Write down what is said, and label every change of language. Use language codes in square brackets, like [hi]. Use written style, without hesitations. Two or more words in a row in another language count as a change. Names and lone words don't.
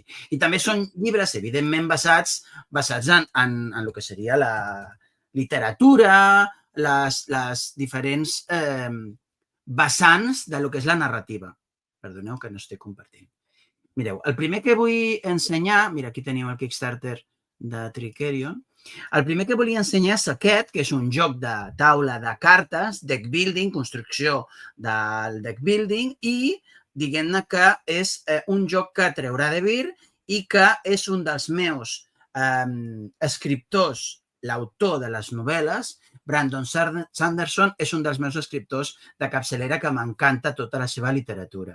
[ca] I també són llibres, evidentment, basats en el que seria la literatura, les diferents vessants de lo que és la narrativa. Perdoneu que no estic compartint. Mireu, el primer que vull ensenyar, mira, aquí teniu el Kickstarter de Trickerion, el primer que volia ensenyar és aquest, que és un joc de taula de cartes, [en] deck building, [ca] construcció del [en] deck building, [ca] i diguem-ne que és un joc que treurà de Vir i que és un dels meus escriptors, l'autor de les novel·les, Brandon Sanderson, és un dels meus escriptors de capçalera que m'encanta tota la seva literatura.